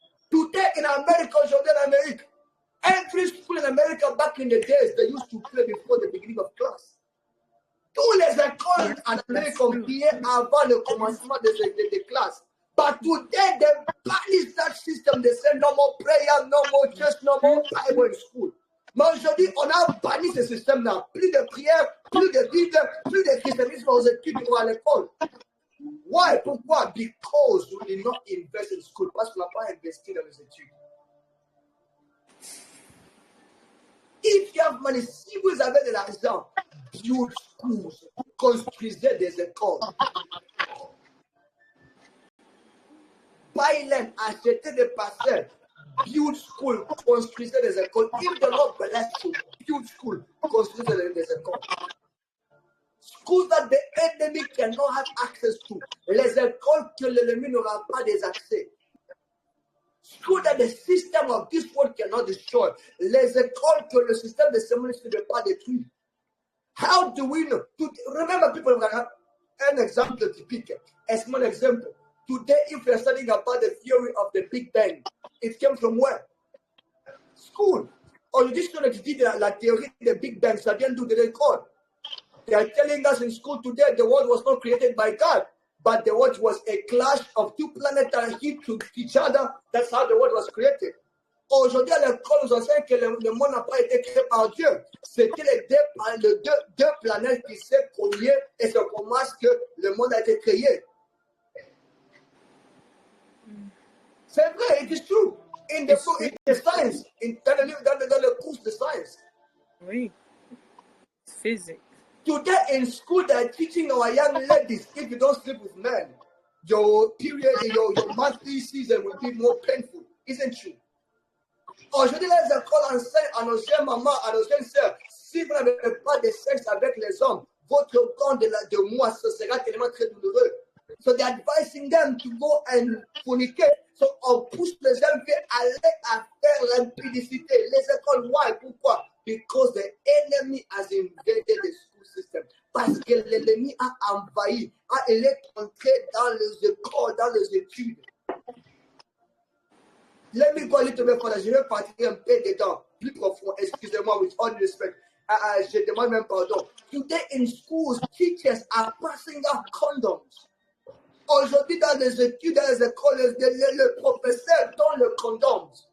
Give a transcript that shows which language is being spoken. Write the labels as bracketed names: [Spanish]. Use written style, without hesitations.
[English] Today in America, [French] aujourd'hui en Amérique, [English] every school in America back in the days, they used to play before the beginning of class. [French] Tous les écoles en Amérique ont prié avant le commencement des classes. [English] But today, they banish that system. They say no more prayer, no more church, no more Bible in school. [French] Mais aujourd'hui, on a banni ce système-là. Plus de prière, plus de Bible, plus de christianisme aux études ou à l'école. [English] Why? [French] Pourquoi? [English] Because we did not invest in school. [French] Parce qu'on n'a pas investi dans les études. [English] If you have money, [French] si vous avez de l'argent, [English] build schools, [French] construisez des écoles. Bailen, achetez des parcelles, [English] build school, [French] construisez des écoles. [English] If the Lord bless you, build school, [French] construisez des écoles. [English] Schools that the enemy cannot have access to. [French] Les écoles que l'ennemi n'aura pas des accès. [English] School that the system of this world cannot destroy. [French] Les écoles que le système de ce monde ne peut pas détruire. [English] How do we know? Remember, people, an example typique. A small example. Today, if you're studying about the theory of the Big Bang, it came from where? School. [French] Aujourd'hui, si on étudie la théorie de Big Bang, ça vient d'où de l'école. [English] They are telling us in school today the world was not created by God, but the world was a clash of two planets that hit to each other. That's how the world was created. [French] Aujourd'hui, à l'école, nous enseignons que le monde n'a pas été créé par Dieu. C'était les deux planètes qui s'est cognées et c'est comment que le monde a été créé. C'est vrai, [English] it is true. In the science, [French] dans le cours de science. Oui. Physics. [English] Today in school, they're teaching our young ladies, if you don't sleep with men, your period, your monthly season will be more painful. Isn't true? [French] Aujourd'hui, les écoles enseignent à nos jeunes mamans, à nos jeunes sœurs, si vous n'avez pas de sexe avec les hommes, votre temps de mois, ce sera tellement très douloureux. [English] So they're advising them to go and fornicate. [French] So on pousse les jeunes filles à aller à faire l'impudicité. Les écoles, [English] why? [French] Pourquoi? [English] Because the enemy has invaded the school system. [French] Parce que l'ennemi a envahi, il est entré dans les écoles, dans les études. [English] Let me go a little bit further. [French] Je vais partir un peu dedans, plus profond. Excusez-moi, [English] with all respect. [French] Je demande même pardon. [English] Today in schools, teachers are passing out condoms. [French] Aujourd'hui, dans les études, dans les écoles, le professeur donne le condom.